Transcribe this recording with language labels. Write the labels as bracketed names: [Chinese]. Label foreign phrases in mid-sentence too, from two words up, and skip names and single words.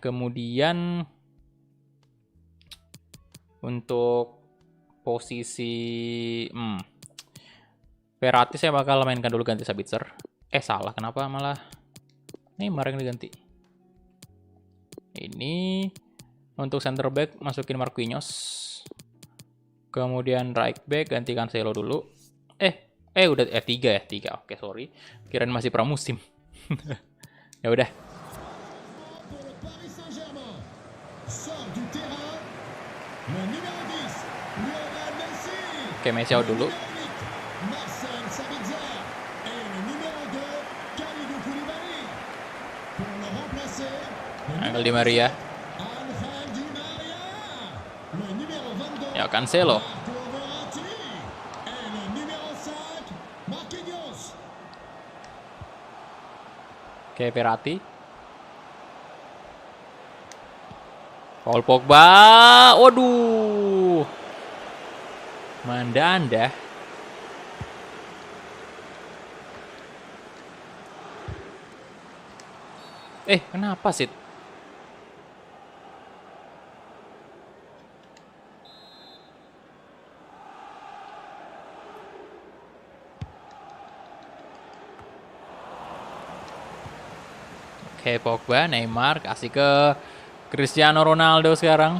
[Indonesian] Kemudian untuk posisi Verratti saya bakal mainkan dulu ganti Sabitzer. Salah, kenapa malah Neymar yang diganti? Ini untuk [English] center back [Indonesian] masukin Marquinhos. Kemudian [English] right back [Indonesian] ganti Cancelo dulu. Udah 3 ya, 3. Oke, sorry. Kirain masih pramusim. Ya udah. [French] Pour le Paris Saint-Germain. Sort du terrain. Le numéro 10, Lionel Messi. [Indonesian] Oke, Messi out dulu. [French] Marcel Sabitzer. Et le numéro 2, Kalidou Koulibaly. Pour le remplacer, Angel Di Maria. Angel Di Maria. Le numéro 22, [Indonesian] Ya, Cancelo. [French] Marco Verratti. Et le numéro 5, Marquinhos. [Indonesian] Oke, Verratti. Paul Pogba. Waduh. Mandanda. Kenapa sih? Oke, Pogba, Neymar kasih ke Cristiano Ronaldo sekarang.